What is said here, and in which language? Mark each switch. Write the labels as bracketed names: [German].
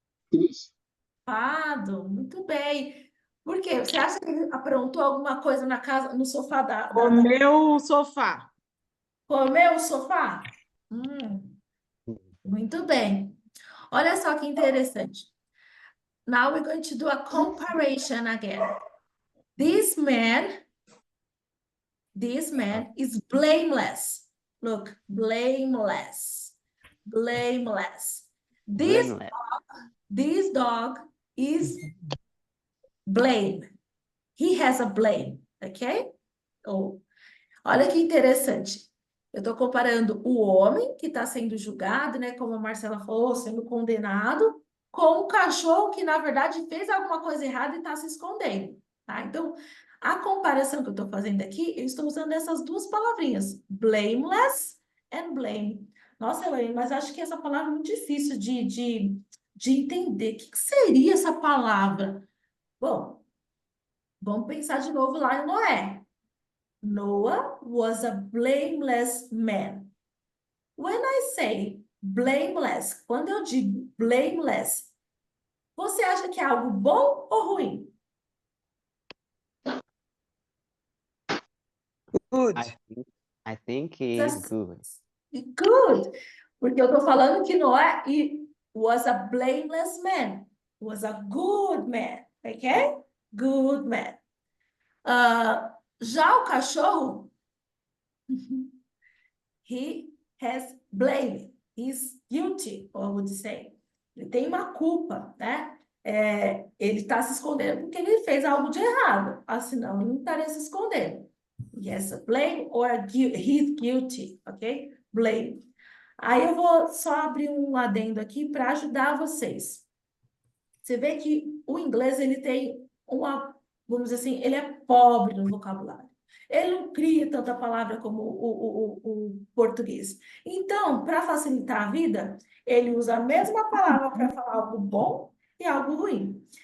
[Portuguese] Triste. Culpado, muito bem. Por quê? Você acha que ele aprontou alguma coisa na casa, no sofá Comeu o sofá. Comeu o sofá? Muito bem. Olha só que interessante. [English] Now we're going to do a comparison again. This man is blameless. Look, blameless. Blameless. This dog is blame. He has a blame, ok? [Portuguese] Olha que interessante. Eu estou comparando o homem que está sendo julgado, né? Como a Marcela falou, sendo condenado, com o cachorro que, na verdade, fez alguma coisa errada e está se escondendo, tá? Então, a comparação que eu estou fazendo aqui, eu estou usando essas duas palavrinhas, [English] blameless and blame. [Portuguese] Nossa, Elaine, mas acho que essa palavra é muito difícil de entender. O que seria essa palavra? Bom, vamos pensar de novo lá em Noé. [English] Noah was a blameless man. When I say blameless, [Portuguese] quando eu digo blameless, você acha que é algo bom ou ruim? [English] Good. I think it's good. [Portuguese] Good. Porque eu estou falando que Noé [English] was a blameless man. was a good man, ok? Good man. [Portuguese] Já o cachorro, [English] he has blame, he's guilty, I would say. [Portuguese] Ele tem uma culpa, né? Ele está se escondendo porque ele fez algo de errado, senão ele não estaria se escondendo. [English] Yes, blame or he's guilty, ok? Blame. [Portuguese] Aí eu vou só abrir um adendo aqui para ajudar vocês. Você vê que o inglês, ele tem vamos dizer assim, ele é pobre no vocabulário. Ele não cria tanta palavra como o português. Então, para facilitar a vida, ele usa a mesma palavra para falar algo bom e algo ruim.